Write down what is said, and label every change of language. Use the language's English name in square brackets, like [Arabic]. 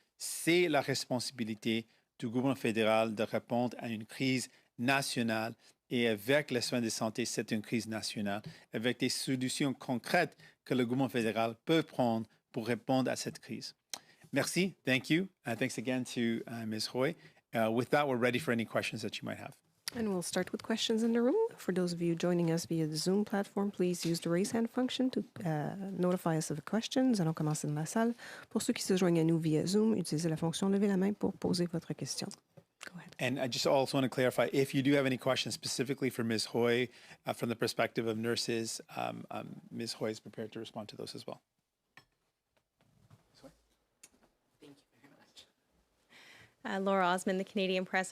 [French] C'est la responsabilité du gouvernement fédéral de répondre à une crise nationale. Et avec les soins de santé, c'est une crise nationale, avec des solutions concrètes que le gouvernement fédéral peut prendre pour répondre à cette crise. [English] Merci. Thank you. Thanks again to Ms. Hoy. With that, we're ready for any questions that you might have. And we'll start with questions in the room. For those of you joining us via the Zoom platform, please use the raise hand function to notify us of the questions. [French] Allons commencer dans la salle. Pour ceux qui se joignent à nous via Zoom, utilisez la fonction lever la main pour poser votre question. [English] Go ahead. And I just also want to clarify, if you do have any questions specifically for Ms. Hoy from the perspective of nurses, Ms. Hoy is prepared to respond to those as well. Laura Osmond, the Canadian Press.